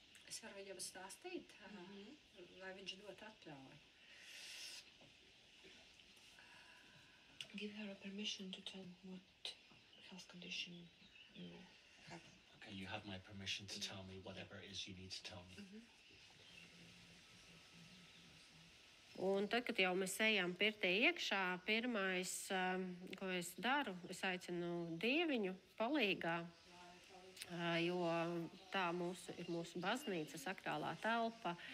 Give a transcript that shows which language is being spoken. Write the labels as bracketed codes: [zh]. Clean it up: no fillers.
[lv] Es varu viņam stāstīt, lai viņš dot atļauju. [en] Give her a permission to tell what health condition you have. Okay, you have my permission to tell me whatever it is you need to tell me. [lv] Un tad, kad jau mēs ejam pirtī iekšā, pirmais, ko es daru, es aicinu dieviņu palīgā, jo tā ir mūsu baznīca, sakrālā telpa.